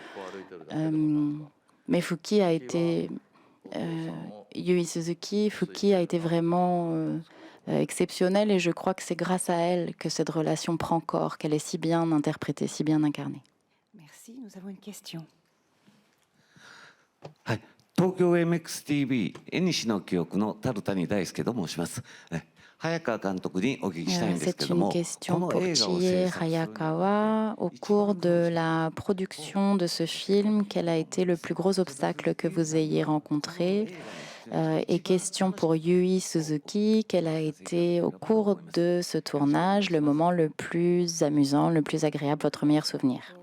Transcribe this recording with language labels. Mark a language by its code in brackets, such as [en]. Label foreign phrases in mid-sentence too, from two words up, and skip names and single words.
[fr] Mais Fuki a été... Yui Suzuki, Fuki a été vraiment exceptionnelle et je crois que c'est grâce à elle que cette relation prend corps, qu'elle est si bien interprétée, si bien incarnée. Merci, nous avons une question. [ja] Tokyo MX-TV 縁の記憶の樽谷大輔と申します。早川監督にお聞きしたいんですけども、 [fr] C'est une question pour Chie Hayakawa. Au cours de la production de ce film, quel a été le plus gros obstacle que vous ayez rencontré? Et question pour Yui Suzuki, quel a été au cours de ce tournage le moment le plus amusant, le plus agréable, votre meilleur souvenir?